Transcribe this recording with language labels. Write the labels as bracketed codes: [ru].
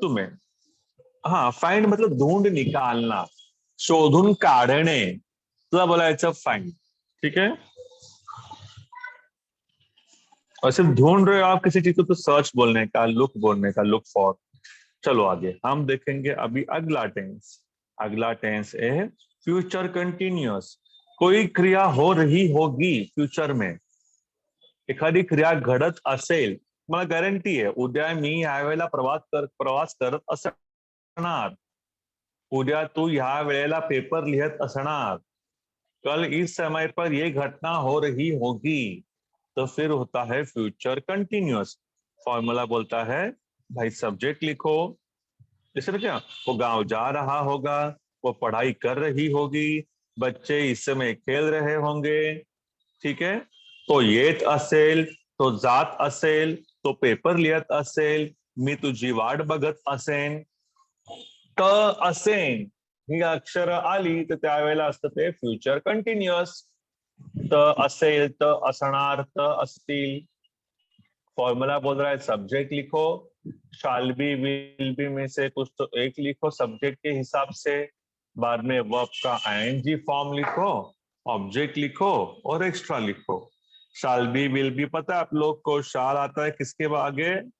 [hi] तुम्हें। हाँ, फाइंड मतलब ढूंढ निकालना, [mr] शोधून काढणे, तुला बोलायचं फाइंड, [hi] ठीक है। और सिर्फ ढूंढ रहे हो आप किसी चीज को, तो सर्च बोलने का, लुक बोलने का, लुक फॉर। चलो आगे हम देखेंगे अभी अगला टेंस। अगला टेंस है फ्यूचर कंटिन्यूअस। [mr] कोई क्रिया हो रही होगी फ्यूचर में, एखादी क्रिया घडत असेल, मला गॅरंटी आहे उद्या मी ह्या प्रवास करत असणार। उद्या तू ह्या वेळेला पेपर लिहत असणार। [hi] कल इस समय पर ये घटना हो रही होगी। तो फिर होता है फ्यूचर कंटिन्यूअस। फॉर्मूला बोलता है, भाई सब्जेक्ट लिखो। जैसे ना क्या, वो गांव जा रहा होगा, वो पढ़ाई कर रही होगी, बच्चे इस समय खेल रहे होंगे, ठीक है। [mr] तो येत असेल, तो जात असेल, तो पेपर लिहत असेल, मी तुझी वाट बघत असेन, त असेन, ही अक्षर आली तर त्यावेळेला असतं ते फ्युचर कंटिन्युअस। त असेल, त असणार, त असतील। [hi] फॉर्मूला बोल रहा है सब्जेक्ट लिखो। शाल बी, विल बी में से कुछ तो एक लिखो सब्जेक्ट के हिसाब से। बाद में वर्ब का आईएनजी फॉर्म लिखो, ऑब्जेक्ट लिखो और एक्स्ट्रा लिखो। शाल बी, विल बी पता है आप लोग को, शाल आता है किसके आगे?